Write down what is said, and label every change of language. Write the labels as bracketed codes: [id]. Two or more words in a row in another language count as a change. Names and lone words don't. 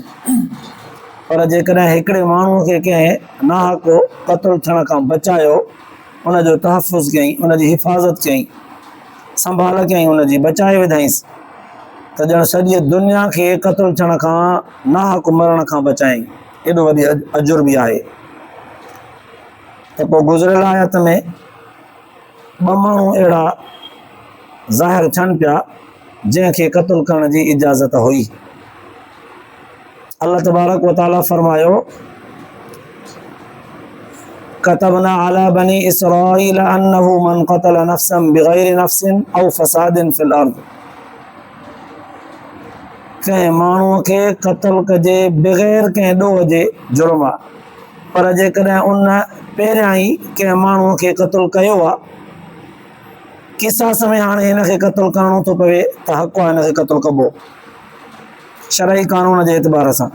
[sd] पर जेकॾहिं हिकिड़े माण्हूअ खे कंहिं नाहक क़त्ल थियण खां बचायो, उनजो तहफ़ुज़ कयईं, उनजी हिफ़ाज़त कयईं, संभाल कयईं, उनजी बचाए विधाईंसि त ॼण सॼी दुनिया खे क़त्ल थियण खां नाहक मरण खां बचायईं। एॾो वॾी अजुर बि आहे। त पोइ गुज़िरियल आयत में ॿ माण्हू अहिड़ा ज़ाहिर थियनि पिया जंहिंखे क़त्ल करण जी इजाज़त हुई। [ar] الله تبارك وتعالى فرمايو كتبنا على بني إسرائيل أنه من قتل نفسا بغير نفس أو فساد في الأرض. [sd] कंहिं माण्हूअ खे क़त्ल कजे बग़ैर कंहिं ॾोह जे जुर्म आहे, पर जेकॾहिं उन पहिरियां ई कंहिं माण्हूअ खे क़त्ल कयो आहे, क़िसास में हाणे हिन खे क़त्ल करणो थो पवे त हक़ आहे हिन खे क़त्ल कबो शरई कानून जे एतबार सां।